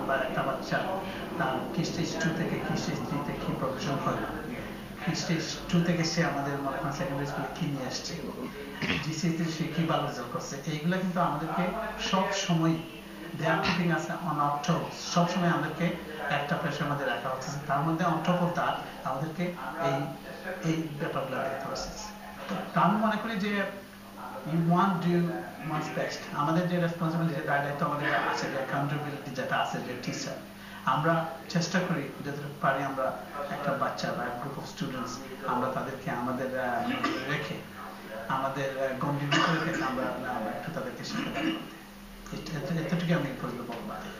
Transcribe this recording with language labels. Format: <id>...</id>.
<bn>বা একটা বাচ্চা তার কি স্টেজ 2 থেকে কি স্টেজ 3 তে কি প্রফেশন হয়, কি স্টেজ 2 থেকে সে আমাদের মনে করেন সেকেন্ডারি স্কুলে কি নিয়ে আসছে, জিসিএসসি সে কি ভালো রেজাল্ট করছে, এইগুলো কিন্তু আমাদেরকে সব সময়</bn> <en>they are keeping us on our toes,</en> <bn>সবসময় আমাদেরকে একটা প্রেশার মধ্যে রাখা হচ্ছে। তার মধ্যে</bn> <en>on top of that</en> <bn>আমাদেরকে এই ব্যাপারগুলো দেখতে হচ্ছে। তো আমি মনে করি যে</bn> <en>you want to do one's best.</en> <bn>আমাদের যে রেসপন্সিবিলিটি, যে দায়িত্ব আমাদের আছে, যে অ্যাকাউন্টেবিলিটি যেটা আছে, যে টিচার, আমরা চেষ্টা করি যতটুকু পারি আমরা একটা বাচ্চা বা গ্রুপ অফ স্টুডেন্টস আমরা তাদেরকে আমাদের রেখে আমাদের গণ্ডির ভিতরে রেখে আমরা একটু তাদেরকে শিক্ষা করতে, এতটুকু আমি পর্যন্ত বলবো।</bn>